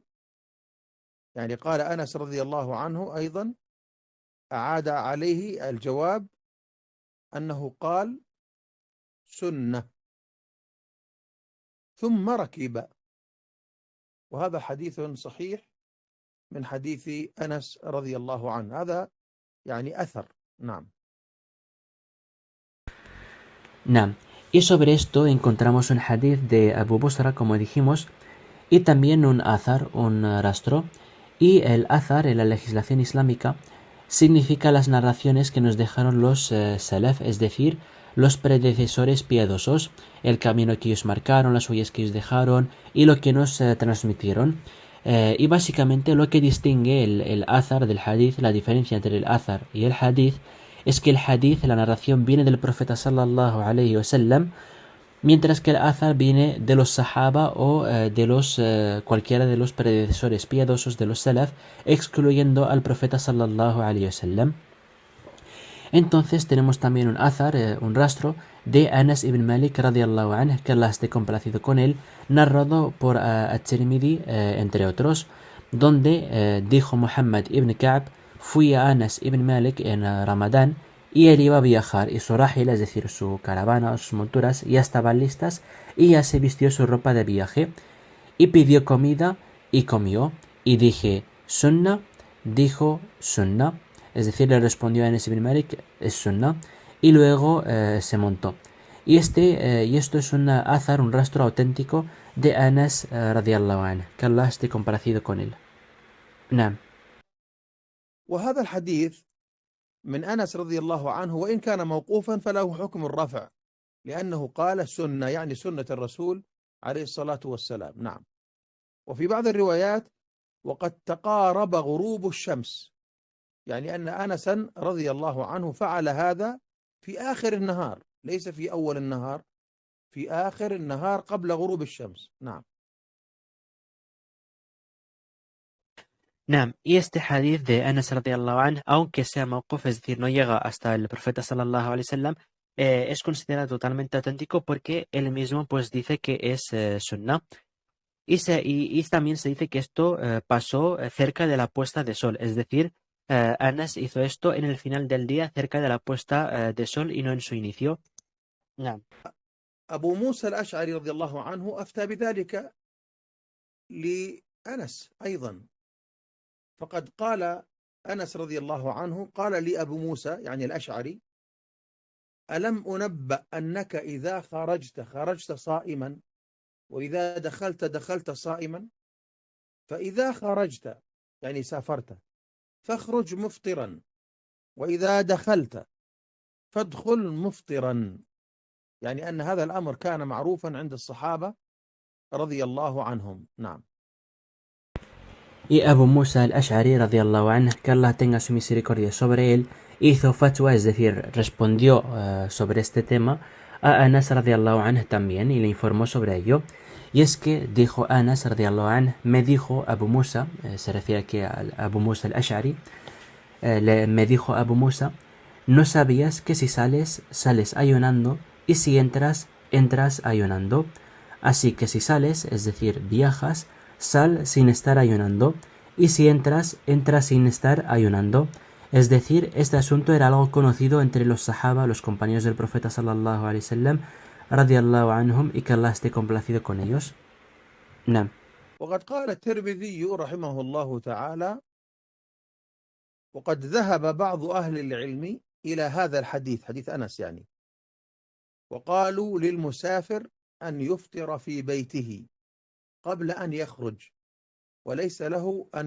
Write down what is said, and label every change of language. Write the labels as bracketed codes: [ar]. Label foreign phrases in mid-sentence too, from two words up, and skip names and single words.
[ar] يعني قال أنس رضي الله عنه أيضا أعاد عليه الجواب أنه قال: سنة، ثم ركب. وهذا حديث صحيح من حديث أنس رضي الله عنه. هذا يعني أثر. نعم. Naam. [es] Y sobre esto encontramos un hadith de Abu Busra, como dijimos, y también un azar, un rastro. Y el azar en la legislación islámica significa las narraciones que nos dejaron los salaf, es decir, los predecesores piadosos, el camino que ellos marcaron, las huellas que ellos dejaron y lo que nos transmitieron. Y básicamente lo que distingue el azar del hadith, la diferencia entre el azar y el hadith, es que el hadith, la narración, viene del profeta [ar] صلى الله عليه وسلم, [es] mientras que el azar viene de los sahaba o de los cualquiera de los predecesores piadosos de los salaf, excluyendo al profeta [ar] صلى الله عليه وسلم. [es] Entonces tenemos también un azar, un rastro de Anas ibn Malik [ar] رضي الله عنه, [es] que Allah esté complacido con él, narrado por At-Tirmidhi, entre otros, donde dijo Muhammad ibn Ka'b: fui a Anas ibn Malik en Ramadán y él iba a viajar y su rahila, es decir, su caravana o sus monturas, ya estaban listas y ya se vistió su ropa de viaje y pidió comida y comió, y dije: Sunna. Dijo: Sunna. Es decir, le respondió a Anas ibn Malik: es Sunna, y luego se montó. Y esto es un azar, un rastro auténtico de Anas [ar] رضي الله عنه, [es] que Allah esté complacido con él. [ar] نعم. وهذا الحديث من أنس رضي الله عنه وإن كان موقوفا فله حكم الرفع، لأنه قال سنة، يعني سنة الرسول عليه الصلاة والسلام. نعم. وفي بعض الروايات: وقد تقارب غروب الشمس، يعني أن أنسا رضي الله عنه فعل هذا في آخر النهار، ليس في أول النهار، في آخر النهار قبل غروب الشمس. نعم. Naam, [es] y este hadith de Anas [ar] رضي الله عنه, [es] aunque sea mawquf, es decir, no llega hasta el profeta [ar] صلى الله عليه وسلم, [es] es considerado totalmente auténtico porque él mismo pues dice que es sunnah. Y también se dice que esto pasó cerca de la puesta de sol, es decir, Anas hizo esto en el final del día cerca de la puesta de sol y no en su inicio. [ar] Naam. أبو موسى الأشعري رضي الله عنه أفتى بذلك لأنس أيضا، فقد قال أنس رضي الله عنه قال لي أبو موسى يعني الأشعري: ألم أنبأ أنك إذا خرجت صائما، وإذا دخلت صائما، فإذا خرجت يعني سافرت فاخرج مفطرا، وإذا دخلت فادخل مفطرا، يعني أن هذا الأمر كان معروفا عند الصحابة رضي الله عنهم. نعم. [es] Y Abu Musa al-Ash'ari [ar] رضي الله عنه, [es] que Allah tenga su misericordia sobre él, hizo fatwa, es decir, respondió sobre este tema a Anas [ar] رضي الله عنه [es] también y le informó sobre ello. Y es que dijo Anas [ar] رضي الله عنه, [es] me dijo Abu Musa, se refiere aquí a Abu Musa al-Ash'ari, me dijo Abu Musa, no sabías que si sales, sales ayunando, y si entras, entras ayunando. Así que si sales, es decir, viajas, sal sin estar ayunando, y si entras, entras sin estar ayunando. Es decir, este asunto era algo conocido entre los sahaba, los compañeros del profeta [ar] صلى الله عليه وسلم، رضي الله عنهم, [es] y que Allah esté complacido con ellos. [ar] Naam. وقد قال الترمذي رحمه الله تعالى: وقد ذهب بعض أهل العلم إلى هذا الحديث، حديث أنس يعني، وقالوا للمسافر أن يفطر في بيته قبل أن يخرج، وليس له أن